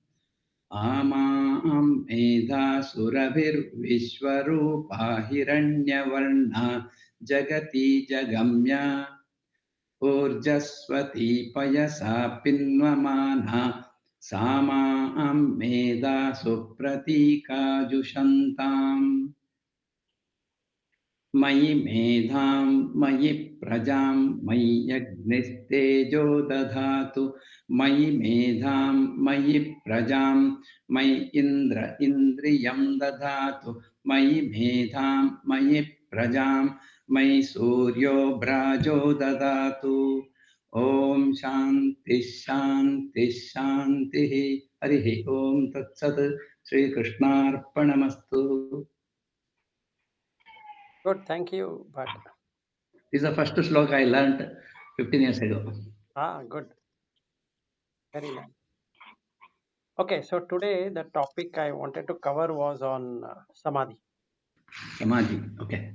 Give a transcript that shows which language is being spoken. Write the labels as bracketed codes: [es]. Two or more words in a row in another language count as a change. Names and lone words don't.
[sa] आमां मेधा सुरभिर् विश्वरूपा हिरण्यवर्णा जगती जगम्या ऊर्जस्वती पयसा पिन्वमाना सा मां मेधा सुप्रतीका जुषन्ताम् मयि मेधां मयि प्रजां मयि अग्निस्तेजो दधातु मयि मेधां मयि प्रजां मयि इन्द्र इन्द्रियं दधातु मयि मेधां मयि प्रजां मयि सूर्यो भ्राजो दधातु ॐ शान्तिः शान्तिः शान्तिः हरिः ॐ तत् सत् श्री कृष्णार्पणमस्तु. [en] Good, thank you, Bhatt. This is the first sloka I learned 15 years ago. Good. Very nice. Okay, so today the topic I wanted to cover was on Samadhi, Samadhi, okay.